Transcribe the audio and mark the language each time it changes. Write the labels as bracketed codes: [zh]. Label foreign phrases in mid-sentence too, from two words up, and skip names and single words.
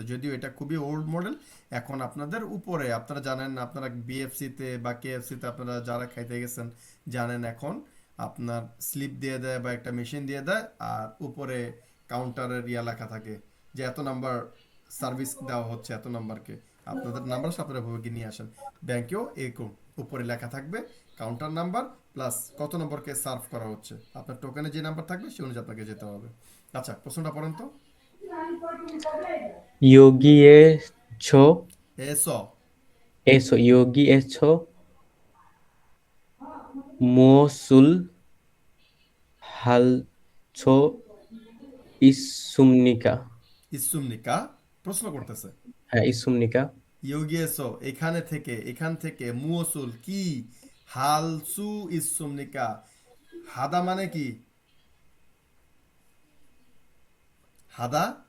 [bn] যদিও এটা খুবই [en] old model, [bn] এখন আপনাদের উপরে, আপনারা জানেন, আপনারা বিএফসিতে বা কেএফসিতে আপনারা যারা খাইতে গেছেন জানেন, এখন আপনার স্লিপ দিয়ে দেয় বা একটা মেশিন দিয়ে দেয়, আর উপরে কাউন্টারের ইয়া লেখা থাকে যে এত [en] number service [bn] দেওয়া হচ্ছে, এত নাম্বারকে আপনাদের নাম্বার আপনারা ভোগে নিয়ে আসেন। ব্যাংকেও এরকম উপরে লেখা থাকবে [en] counter number plus [bn] কত নম্বরকে সার্ভ করা হচ্ছে, আপনার টোকেনে যে নাম্বার থাকবে সে অনুযায়ী আপনাকে যেতে হবে। আচ্ছা, প্রশ্নটা পড়েন তো। [ko] 여기에서 এসো 여기에서 무엇을 할 수 있습니까? [bn] ইসুমনিকা প্রশ্ন করতেছে। হ্যাঁ, 있습니까? ইয়োগিয়েসো এখানে থেকে, এখান থেকে, মুওসুল কি, [ko] 할 수 있습니까, [bn] হাদা মানে কি? [ko] হাদা